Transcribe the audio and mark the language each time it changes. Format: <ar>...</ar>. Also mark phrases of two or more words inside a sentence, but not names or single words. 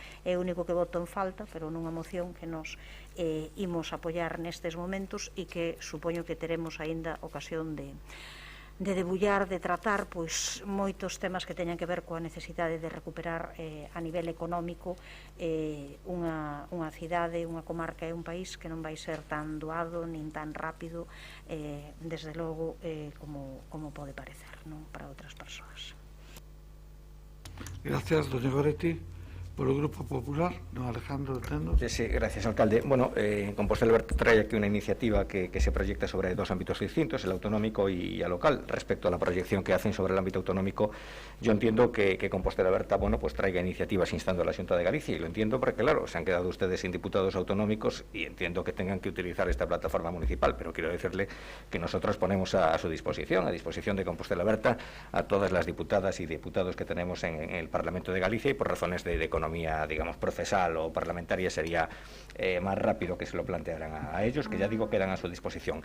<gl>É o único que voto en falta, pero nunha moción que nos imos apoiar nestes momentos e que supoño que teremos aínda ocasión de debullar, de tratar moitos temas que teñan que ver coa necesidade de recuperar a nivel económico unha cidade, unha comarca e un país que non vai ser tan doado nin tan rápido desde logo como pode parecer para outras persoas.</gl> <es>Gracias, doña Goretti. Por el Grupo Popular, don Alejandro Tendo. Sí, gracias, alcalde. Bueno, Compostela Aberta trae aquí una iniciativa que se proyecta sobre dos ámbitos distintos, el autonómico y el local. Respecto a la proyección que hacen sobre el ámbito autonómico, yo entiendo que Compostela Aberta, pues traiga iniciativas instando a la Xunta de Galicia, y lo entiendo porque, claro, se han quedado ustedes sin diputados autonómicos y entiendo que tengan que utilizar esta plataforma municipal, pero quiero decirle que nosotros ponemos a su disposición, a disposición de Compostela Aberta, a todas las diputadas y diputados que tenemos en el Parlamento de Galicia, y por razones de economía, digamos, procesal o parlamentaria sería más rápido que se lo plantearan a ellos, que ya digo quedan a su disposición.</es>